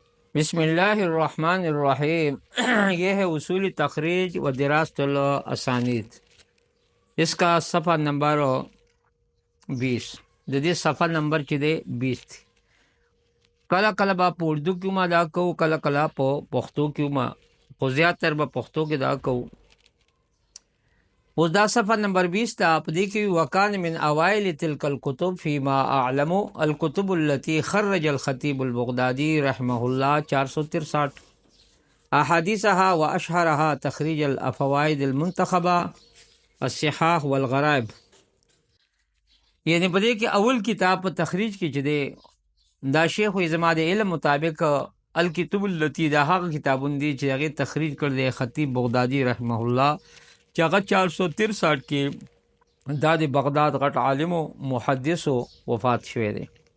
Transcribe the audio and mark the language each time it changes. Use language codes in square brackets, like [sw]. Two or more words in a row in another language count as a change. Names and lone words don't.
[ar] بسم الله الرحمن الرحیم [ur] یہ ہے اصول تخریج و دراست الاسانید. اس کا صفحہ نمبر 20. [ps] د دې صفحه نمبر چې دی 20 دی. کله کله به په اردو کې ما دا کوو، کله کله په پښتو کې ما، خو زیاتره به پښتو کې دا کوو. اوس دا صفحه نمبر 20 ته په دې کې [ar] وکان من اوائل تلک الکتب فيما اعلم الكتب التي خرج الخطيب البغدادي رحمه الله 463 احاديثها واشهرها تخريج الفوائد المنتخبه الصحاح والغرائب. [ps] یعنی په دې کې اول کتاب په تخریج کې چې دی دا شیخ زما د علم مطابق [ar] الکتب التي [ps] دا هغه کتابونه دي چې هغه تخریج کړل دی خطیب بغدادي رحمه الله چې هغه 463 کې دا د بغداد غټ عالم او محدث وفات شوی دی.